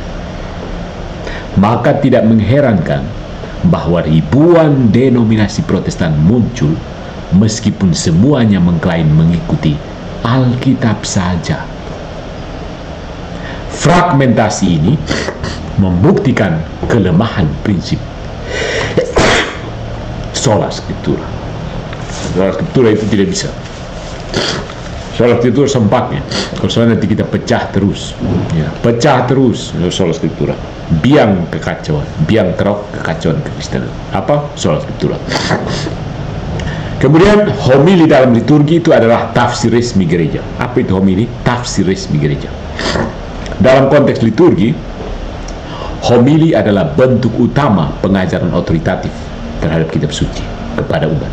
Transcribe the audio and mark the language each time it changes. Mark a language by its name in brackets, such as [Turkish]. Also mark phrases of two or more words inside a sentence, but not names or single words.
[Indonesian] Maka tidak mengherankan bahwa ribuan denominasi Protestan muncul meskipun semuanya mengklaim mengikuti Alkitab saja. Fragmentasi ini membuktikan kelemahan prinsip [Latin] sola scriptura. Sola scriptura [Indonesian] itu tidak bisa. [Latin] Sola scriptura [Indonesian] sempatnya. Kalau soalnya nanti kita pecah terus, ya, pecah terus [Latin] sola scriptura. [Indonesian] Biang kekacauan, biang kerok kekacauan kekristenan. Apa? [Latin] Sola scriptura. [Indonesian] Kemudian homili dalam liturgi itu adalah tafsir resmi gereja. Apa itu homili? Tafsir resmi gereja. Dalam konteks liturgi, homili adalah bentuk utama pengajaran otoritatif terhadap kitab suci kepada umat.